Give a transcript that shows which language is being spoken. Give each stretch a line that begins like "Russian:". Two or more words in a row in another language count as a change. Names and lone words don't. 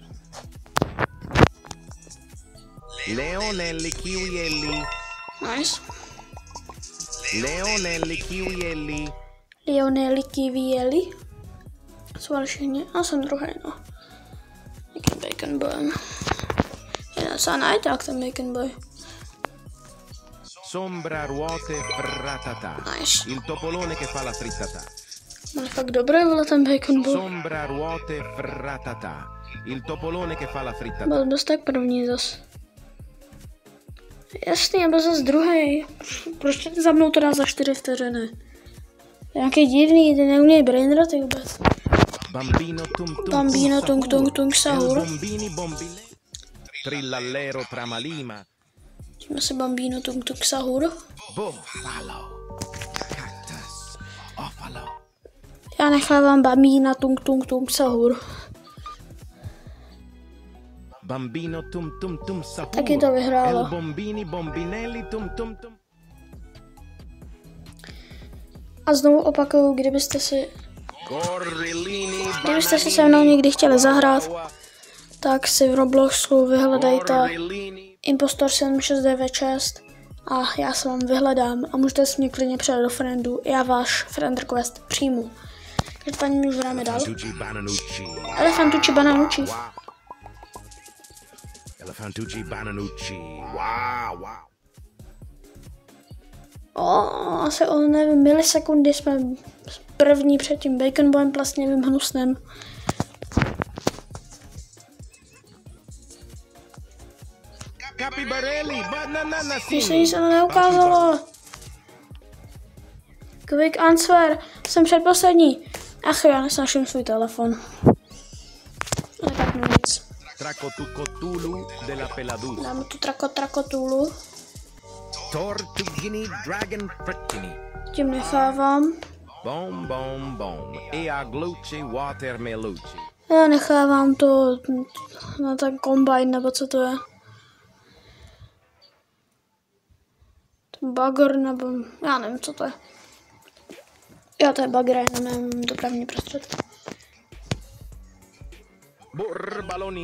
Czech: Leonelli kiwielli. Nice. Leonelli kiwielli. Leonelli kiwielli. Jsou všichni. A jsem druhý, no. Jaký bacon boy. Je se najít ten bacon boy. Sombra ruote fratata. Nice.
Italian: Il topolone che fa la frittata.
Czech: Ale fakt dobré, vole, ten bacon boy. Sombra ruote fratata.
Italian: Il topolone che fa la frittata.
Czech: Byl dost tak první zas. Jasný, byl zase druhý. Proč ty za mnou to dá za 4 vteřiny? Nějaký divný, ty neumějí brainroty vůbec. Bambino tung tung tung sahur. Trillallero tramalima. Tím si bambino tung tung sahur. Já nechávám bambína tung tung tung sahur. Bambino tum tum tum sahur. Taky to vyhrálo. Bombini bombinelli tum tum tum. A znovu opakuju, kdybyste si se mnou někdy chtěli zahrát, tak si v Robloxu vyhledejte Impostor 7696 a já se vám vyhledám a můžete si mě klidně přidat do friendů. Já váš
English: friend request
Czech: přijmu. Každopádně už hrajeme dál. Elefantucci bananucci. Elefantucci bananucci. Wow, wow. Asi o nevím, milisekundy jsme první před tím bacon boyem plastněvým hnusnem. Mně se nic neukázalo.
English: Quick answer,
Czech: jsem předposlední. Ach jo, já nesnáším svůj telefon. Ne, tak no nic. Dáme tu trakotulu. Tortugini dragon frittini. Tím nechávám. Bom bom bom. E aglucci watermelucci. Já nechávám to na ten kombajn, nebo co to je. Ten bagr, nebo já nevím, co to je. Jo, to je bagr, jenom nevím dopravní prostředky. Burbaloni lulilolli.